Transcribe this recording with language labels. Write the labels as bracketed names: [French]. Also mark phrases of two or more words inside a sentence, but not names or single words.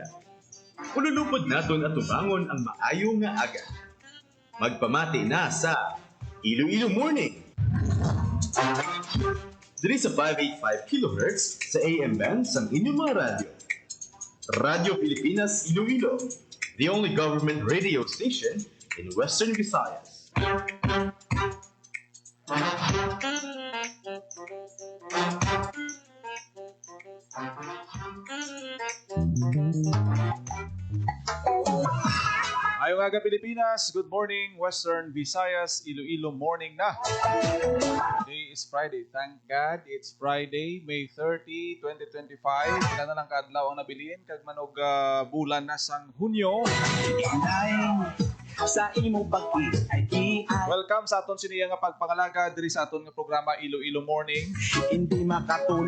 [Hiligaynon] Ululupod naton at tubangon ang maayo nga aga. Magpamati na sa Iloilo Morning. Diri sa 585 kHz sa [English] AM band [Hiligaynon] sa inyong mga radyo. Radyo Pilipinas Iloilo, [English] the only government radio station in Western Visayas. [Hiligaynon] Ayong aga Pilipinas, [English] good morning [Hiligaynon] Western Visayas, Iloilo morning na. [English] Today is Friday, thank God it's Friday, May 30, 2025. [Hiligaynon] Kailan na lang kaadlaw ang nabilin, kag manog bulan na sang Hunyo. [Filipino] Sa imong pag-ibig ay di ay [Hiligaynon] Welcome sa aton siniya nga pagpangalaga diri sa aton nga programa Iloilo Morning. [Filipino] hindi makatulong.